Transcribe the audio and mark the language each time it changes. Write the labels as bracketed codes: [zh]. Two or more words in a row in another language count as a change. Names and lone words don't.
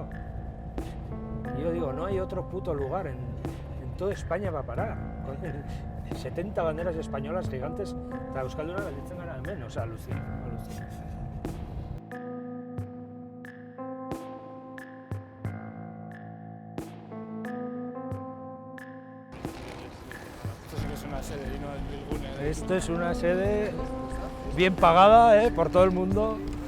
[es] Y yo digo, no hay otro puto lugar en toda España para parar. Con 70 banderas españolas gigantes, [eu] eta euskalduna gelditzen gara hemen, [es] o sea, alucina. Esto sí que es una sede y no el Bilgune. Esto es una sede bien pagada, por todo el mundo.